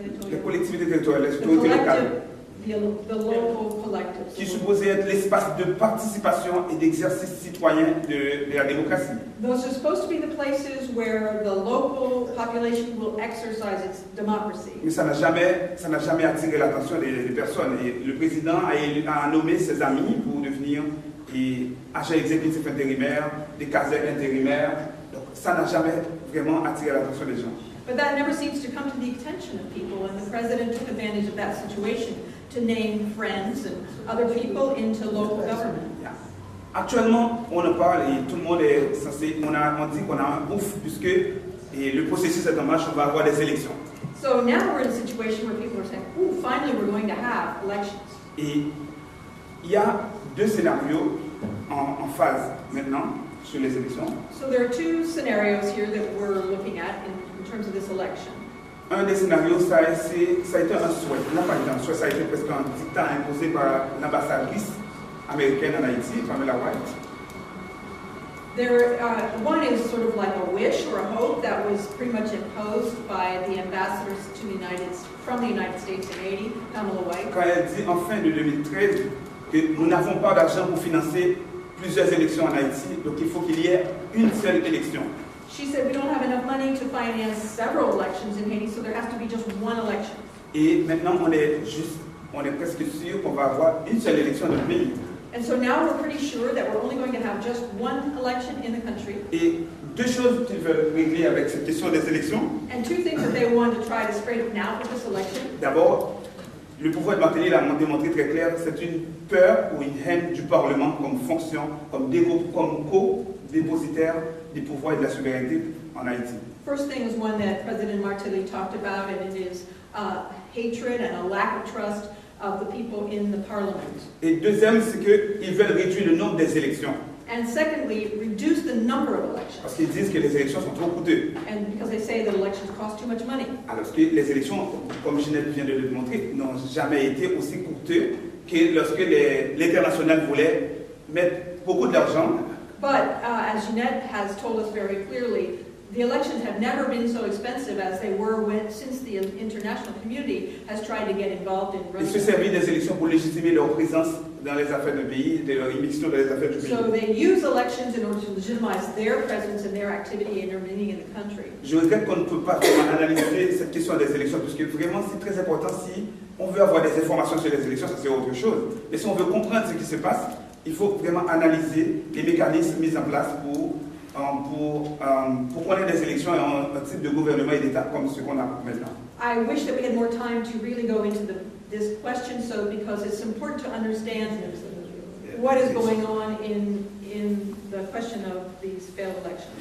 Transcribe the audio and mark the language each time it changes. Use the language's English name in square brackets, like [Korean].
[French] Les collectivités territoriales, les autorités locales, [English] the local collectives. [French] qui supposaient être l'espace de participation et d'exercice citoyen de la démocratie. [English] Those are supposed to be the places where the local population will exercise its democracy. [French] Mais ça n'a jamais attiré l'attention des personnes. Et le président a nommé ses amis pour devenir agents exécutifs intérimaires, des casernes intérimaires. Donc ça n'a jamais vraiment attiré l'attention des gens. [English] But that never seems to come to the attention of people, and the president took advantage of that situation to name friends and other people into local government. Yeah. [French] Actuellement, on en parle et tout le monde est censé, on dit qu'on a un ouf puisque le processus est en marche, on va avoir des élections. [English] So now we're in a situation where people are saying, "Ooh, finally we're going to have elections." [French] Et il y a deux scénarios en phase maintenant sur les élections. [English] So there are two scenarios here that we're looking at in terms of this election. [French] Un des scénarios, ça a été un souhait. N'a pas été un souhait, ça a été presque un dictat imposé par l'ambassadrice américaine en Haïti, Pamela White. [English] One is sort of like a wish or a hope that was pretty much imposed by the ambassadors from the United States in Haiti, Pamela White. [French] Quand elle dit en fin de 2013 que nous n'avons pas d'argent pour financer plusieurs élections en Haïti, donc il faut qu'il y ait une seule élection. [English] She said we don't have enough money to finance several elections in Haiti, so there has to be just one election. [French] Et maintenant on est presque sûr qu'on va avoir une seule élection dans le pays. [English] And so now we're pretty sure that we're only going to have just one election in the country. [French] Et deux choses qu'ils veulent régler avec cette question des élections. [English] And two things that they want to try to straighten out with this election. [French] D'abord, le pouvoir de Martelly l'a démontré très clair, c'est une peur ou une haine du Parlement comme fonction, comme co-dépositaire du pouvoir et de la souveraineté en Haïti. [English] First thing is one that President Martelly talked about, and it is hatred and a lack of trust of the people in the parliament. [French] Et deuxième, c'est qu'ils veulent réduire le nombre des élections. [English] And secondly, reduce the number of elections. [French] Parce qu'ils disent que les élections sont trop coûteuses. [English] And because they say that elections cost too much money. [French] Alors que les élections, comme Jeannette vient de le démontrer, n'ont jamais été aussi coûteuses que lorsque l'international voulait mettre beaucoup d'argent. [English] But as Jeannette has told us very clearly, the elections have never been so expensive as they were since the international community has tried to get involved in [French] Ils se [English] Russia. [French] servent des élections pour légitimer leur présence dans les affaires du pays, de leur immixtion dans les affaires du pays. [English] So they use elections in order to legitimize their presence and their activity intervening in the country. [French] Je regrette qu'on ne peut pas vraiment analyser cette question des élections, parce que vraiment c'est très important. Si on veut avoir des informations sur les élections, ça c'est autre chose. Mais si on veut comprendre ce qui se passe, il faut vraiment analyser les mécanismes mis en place pour qu'on ait des élections et un type de gouvernement et d'État comme ce qu'on a maintenant. [English] I wish that we had more time to really go into this question, because it's important to understand what is going on in the question of these failed elections.